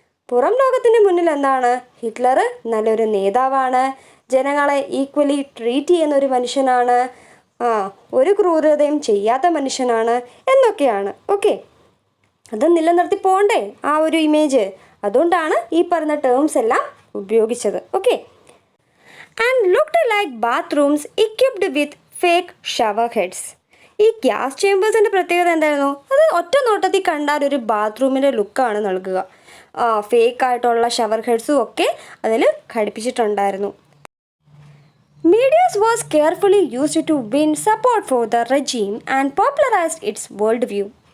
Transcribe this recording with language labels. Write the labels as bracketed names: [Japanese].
[Malayalam] പുറം ലോകത്തിന് മുന്നിൽ എന്താണ്? ഹിറ്റ്ലർ നല്ലൊരു നേതാവാണ്, ജനങ്ങളെ ഈക്വലി ട്രീറ്റ് ചെയ്യുന്ന ഒരു മനുഷ്യനാണ്, ഒരു ക്രൂരതയും ചെയ്യാത്ത മനുഷ്യനാണ് എന്നൊക്കെയാണ്. ഓക്കെ, അത് നിലനിർത്തി പോകണ്ടേ ആ ഒരു ഇമേജ്? അതുകൊണ്ടാണ് ഈ പറഞ്ഞ ടേംസ് എല്ലാം ഉപയോഗിച്ചത്. Okay, [English] and looked like bathrooms equipped with fake shower heads. [Malayalam] ഈ ഗ്യാസ് ചേമ്പേഴ്സിൻ്റെ പ്രത്യേകത എന്തായിരുന്നു? അത് ഒറ്റ നോട്ടത്തിൽ കണ്ടാൽ ഒരു ബാത്റൂമിൻ്റെ ലുക്കാണ് നൽകുക. ഫേക്കായിട്ടുള്ള ഷവർ ഹെഡ്സും ഒക്കെ അതിൽ ഘടിപ്പിച്ചിട്ടുണ്ടായിരുന്നു. [English] Medias was carefully used to win support for the regime and popularised its world view.